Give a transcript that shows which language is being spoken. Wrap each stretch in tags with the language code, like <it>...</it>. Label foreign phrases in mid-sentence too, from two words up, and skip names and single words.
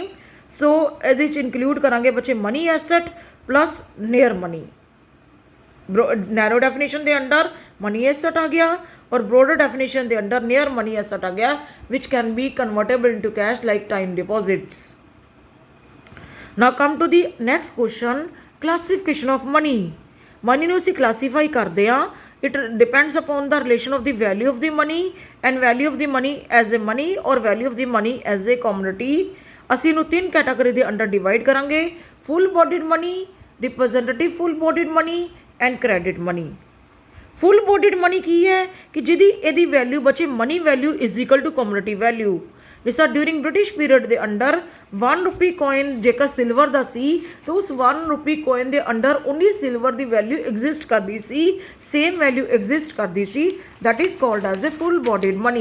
<pa>ਸੋ ਇਹਦੇ 'ਚ ਇਨਕਲੂਡ ਕਰਾਂਗੇ ਬੱਚੇ</pa> <en>money asset plus near money. narrow definition ਦੇ under money asset</en> <pa>ਆ ਗਿਆ ਔਰ</pa> <en>broader definition ਦੇ under near money asset</en> <pa>ਆ ਗਿਆ</pa> <en>which can be convertible into cash like time deposits. Now come to the next question, classification of money.</en> <pa>Money ਨੂੰ ਅਸੀਂ classify ਕਰਦੇ ਹਾਂ।</pa> <en>It depends upon the relation of the value of the money and value of the money as a money or value of the money as a commodity.</en> <pa>ਅਸੀਂ ਇਹਨੂੰ ਤਿੰਨ ਕੈਟਾਗਰੀ ਦੇ</pa> <en>under divide</en> <pa>ਕਰਾਂਗੇ,</pa> <en>full bodied money, representative full bodied money and credit money. Full bodied money</en> <pa>ਕੀ ਹੈ ਕਿ ਜਿਹਦੀ ਇਹਦੀ</pa> <en>ਵੈਲਿਊ ਬੱਚੇ money value is equal to commodity value.</en> <pa>ਜਿਸ ਤਰ੍ਹਾਂ</pa> <en>during British period</en> <pa>ਦੇ ਅੰਡਰ 1</pa> <en>rupee coin</en> <pa>ਜੇਕਰ ਸਿਲਵਰ ਦਾ ਸੀ ਤਾਂ ਉਸ 1</pa> <en>rupee coin</en> <pa>ਦੇ ਅੰਡਰ ਉਨੀ ਸਿਲਵਰ ਦੀ</pa> <en>value exist</en> <pa>ਕਰਦੀ ਸੀ,</pa> <en>same value exist</en> <pa>ਕਰਦੀ ਸੀ,</pa> <en>that is called as a full bodied money.</en>